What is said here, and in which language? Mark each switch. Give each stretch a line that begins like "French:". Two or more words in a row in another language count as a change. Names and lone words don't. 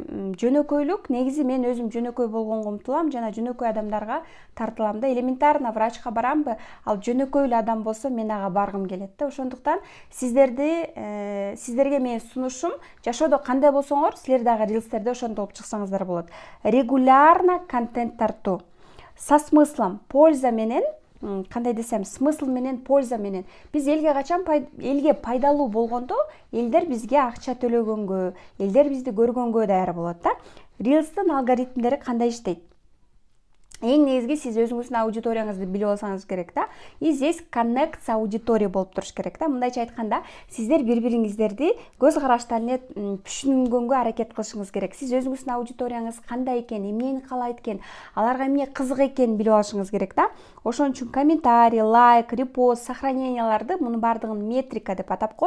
Kyrgyz: Жөнөкөйлүк, негизи мен өзүм жөнөкөй болгонго умтулам жана жөнөкөй адамдарга тартылам да. Элементарно врачка барамбы, ал жөнөкөйлүү адам болсо мен ага баргым келет да. Ошондуктан сиздерге менин сунушум, жашоодо кандай болсоңор, силер дагы рилстерде ошондой болуп чыксаңыздар болот. Регулярно контент тартуу,
Russian: со смыслом,
Kyrgyz: польза менен, кандай десем, смысл менен, польза менен. Биз элге качан элге пайдалуу болгондо, элдер бизге акча төлөгөнгө, элдер бизди көргөнгө даяр болот да. Reels'тын алгоритмдери кандай иштейт? Эң негизги сиз өзүңүздүн аудиторияңызды билип алсаңыз керек да.
Russian: И здесь connect с аудиторией
Kyrgyz: болуп туруш керек да. Мындайча айтканда, сиздер бири-бириңиздерди көз караштан эле түшүнгөнгө аракет кылышыңыз керек. Сиз өзүңүздүн аудиторияңыз кандай экен, эмнени каалайт экен, аларга эмне кызык экенин билип алышыңыз керек да. Ошон үчүн комментарий, лайк, репост, сохраненияларды, мунун бардыгын метрика деп атап коет.